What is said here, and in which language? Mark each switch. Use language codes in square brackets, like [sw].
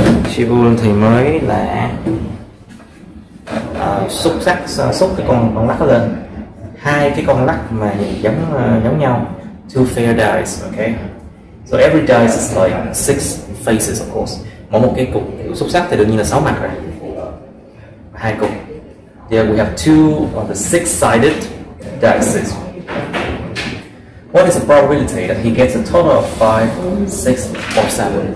[vi] Shivun thì mới là xúc cái con lắc lên, hai cái con lắc mà nhìn giống nhau. [en] 2 fair dice, okay. So every dice is like 6 faces, of course. [vi] Mỗi một cái cục xúc xắc thì đương nhiên là 6 mặt rồi. Hai cục. [en] There we have 2 of the 6-sided dice. What is the probability that he gets a total of 5, 6 or 7?